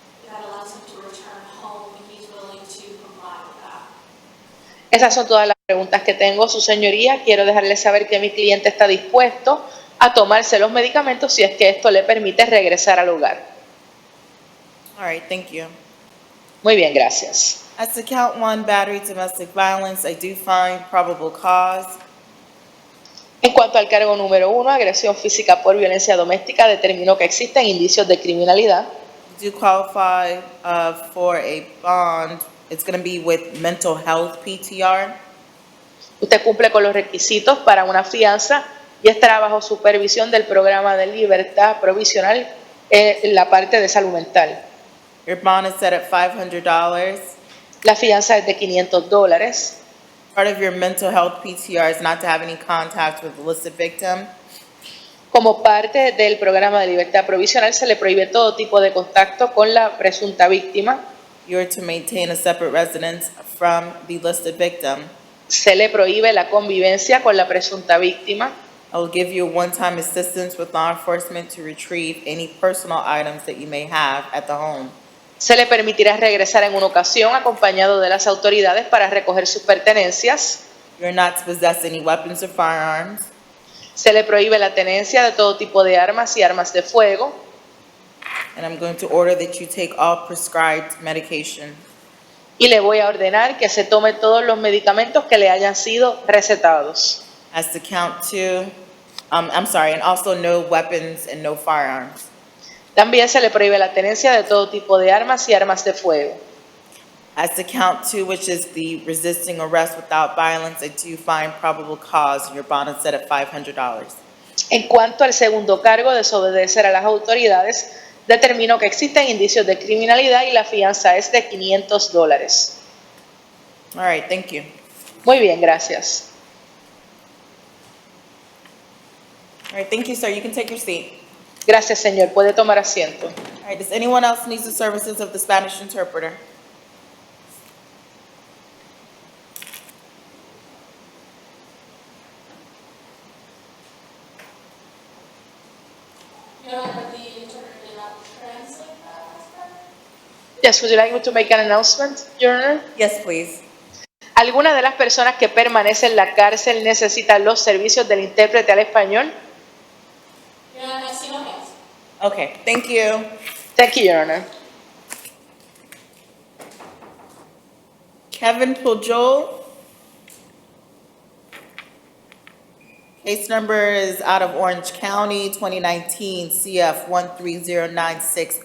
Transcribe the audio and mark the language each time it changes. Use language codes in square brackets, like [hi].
[en] That allows him to return home, and he's willing to comply with that. [es] Esas son todas las preguntas que tengo, su señoría. Quiero dejarle saber que mi cliente está dispuesto a tomarse los medicamentos si es que esto le permite regresar al hogar. [en] All right, thank you. [es] Muy bien, gracias. [en] As to count one, battery, domestic violence, I do find probable cause. [es] En cuanto al cargo número 1, agresión física por violencia doméstica, determinó que existen indicios de criminalidad. [en] You do qualify for a bond. It's going to be with mental health PTR. [es] Usted cumple con los requisitos para una fianza y estará bajo supervisión del programa de libertad provisional en la parte de salud mental. [en] Your bond is set at $500. [es] La fianza es de $500. [en] Part of your mental health PTR is not to have any contact with the listed victim. [es] Como parte del programa de libertad provisional se le prohíbe todo tipo de contacto con la presunta víctima. [en] You are to maintain a separate residence from the listed victim. [es] Se le prohíbe la convivencia con la presunta víctima. [en] I will give you a one-time assistance with law enforcement to retrieve any personal items that you may have at the home. [es] Se le permitirá regresar en una ocasión acompañado de las autoridades para recoger sus pertenencias. [en] You are not to possess any weapons or firearms. [es] Se le prohíbe la tenencia de todo tipo de armas y armas de fuego. [en] And I'm going to order that you take all prescribed medication. [es] Y le voy a ordenar que se tome todos los medicamentos que le hayan sido recetados. [en] As to count 2, and also no weapons and no firearms. [es] También se le prohíbe la tenencia de todo tipo de armas y armas de fuego. [en] As to count 2, which is the resisting arrest without violence, I do find probable cause, and your bond is set at $500. [es] En cuanto al segundo cargo, desobedecer a las autoridades, determinó que existen indicios de criminalidad y la fianza es de $500. [en] All right, thank you. [es] Muy bien, gracias. [en] All right, thank you, sir. You can take your seat. [es] Gracias, señor. Puede tomar asiento. [en] All right, does anyone else need the services of the Spanish interpreter? Your Honor, the interpreter did not translate that. Yes, would you like me to make an announcement, Your Honor? Yes, please. [es] ¿Alguna de las personas que permanecen en la cárcel necesita los servicios del intérprete al español? [en] Your Honor, I see no hands. Okay, thank you. Thank you, Your Honor. Kevin Pujol. Case number is out of Orange County, 2019 CF 130960.